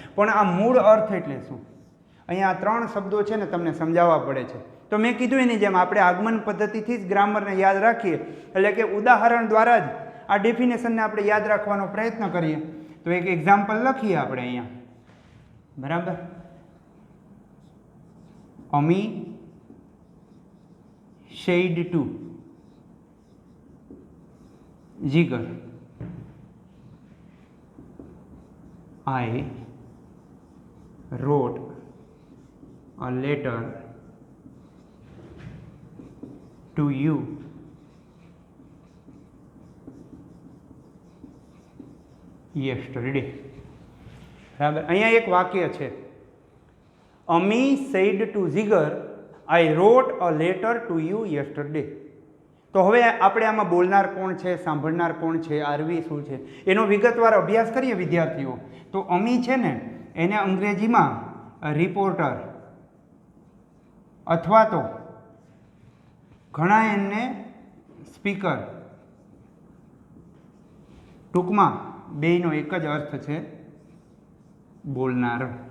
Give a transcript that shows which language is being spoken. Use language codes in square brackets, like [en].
[gu] પણ આ મૂળ અર્થ એટલે શું? અહીંયા આ 3 શબ્દો છે ને તમને સમજાવવા પડે છે. તો મેં કીધું એની જેમ આપણે આગમન પદ્ધતિથી જ ગ્રામરને યાદ રાખીએ, એટલે કે ઉદાહરણ દ્વારા જ આ ડેફિનેશનને આપણે યાદ રાખવાનો પ્રયત્ન કરીએ. તો એક એક્ઝામ્પલ લખીએ આપણે અહીંયા, બરાબર. [en] Ami said to Jigar, I wrote a letter to you yesterday. [gu] બરાબર. અહીંયા એક વાક્ય છે, [en] Ami said to Jigar, I wrote a letter to you yesterday. [gu] તો હવે આપણે આમાં બોલનાર કોણ છે, સાંભળનાર કોણ છે, આરવી શું છે એનો વિગતવાર અભ્યાસ કરીએ વિદ્યાર્થીઓ. તો અમી છે ને એને અંગ્રેજીમાં રિપોર્ટર અથવા તો ઘણા એને સ્પીકર, ટૂંકમાં બેયનો એક જ અર્થ છે બોલનાર.